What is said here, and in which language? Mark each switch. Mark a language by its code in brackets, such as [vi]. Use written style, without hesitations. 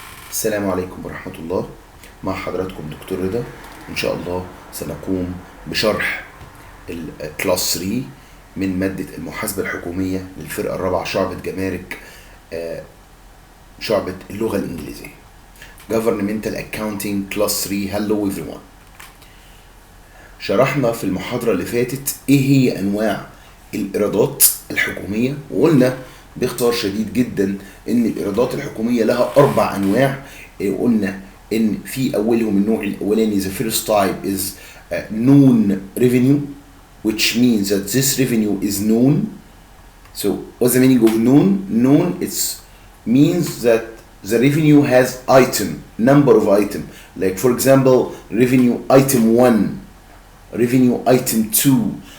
[ar] السلام عليكم ورحمة الله. مع حضراتكم دكتور رضا. إن شاء الله سنقوم بشرح الكلاس 3 من مادة المحاسبة الحكومية للفرقة الرابعة شعبة جمارك، شعبة اللغة الإنجليزية. [en] Governmental Accounting Class 3. Hello everyone. [ar] شرحنا في المحاضرة اللي فاتت إيه هي أنواع الإيرادات الحكومية، وقلنا باختصار شديد جدا ان الايرادات الحكوميه لها 4 انواع. قلنا ان في اولهم النوع الاولاني [en] the first type is known revenue, which means that this revenue is known. So what's the meaning of known? Known means that the revenue has number of item, like for example revenue item 1, revenue item 2.